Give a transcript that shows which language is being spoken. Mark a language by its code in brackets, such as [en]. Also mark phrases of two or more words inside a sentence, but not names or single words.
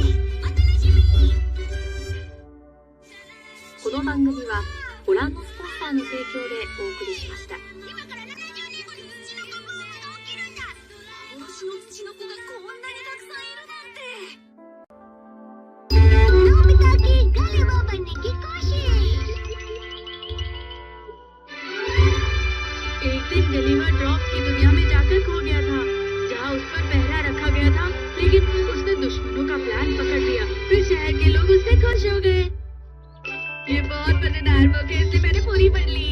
[ja] お楽しみに。この番組はご覧のスポンサーの提供でお送りしました。今から70年後に土の子ブームが起きるんだ。幻の土の子がこんなにたくさんいるなんて。 [hi] नोबिता की गलेबा बनने की कोशिश। एक दिन गलीवर ड्रॉप्स की दुनिया में जाकर खो गया था, जहाँ उस पर पहरा रखा गया था, लेकिन उसने दुश्मनों का प्लान पकड़ लिया। फिर शहर के लोग उससे खुश हो गए। ये बहुत मजेदार बुक है, इसे मैंने पूरी पढ़ ली।